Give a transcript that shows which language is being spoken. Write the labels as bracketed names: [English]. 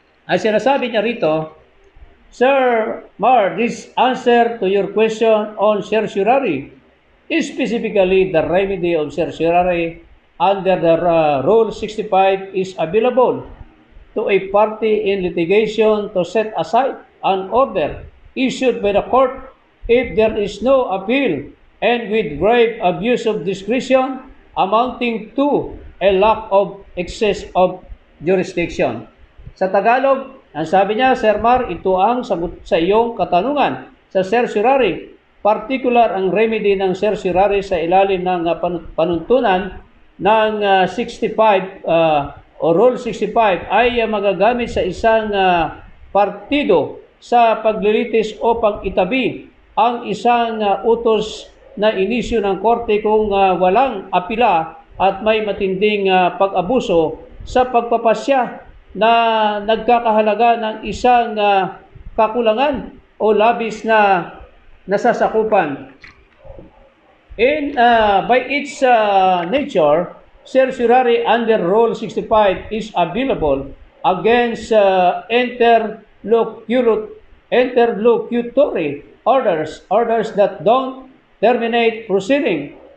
[Filipino] Ay sinasabi niya rito, [English] Sir Mar, this answer to your question on certiorari, specifically the remedy of certiorari under the Rule 65 is available to a party in litigation to set aside an order issued by the court if there is no appeal and with grave abuse of discretion amounting to a lack of excess of jurisdiction. [Filipino] Sa Tagalog, ang sabi niya, Sir Mar, ito ang sagot sa iyong katanungan sa certiorari. Particular ang remedy ng certiorari sa ilalim ng panuntunan ng 65 o Rule 65 ay magagamit sa isang partido sa paglilitis o pag-itabi ang isang utos na inisyu ng korte kung walang apila at may matinding pag-abuso sa pagpapasya na nagkakahalaga ng isang kakulangan o labis na nasasakupan. [English] By its nature, certiorari under Rule 65 is available against interlocutory orders that don't terminate proceeding.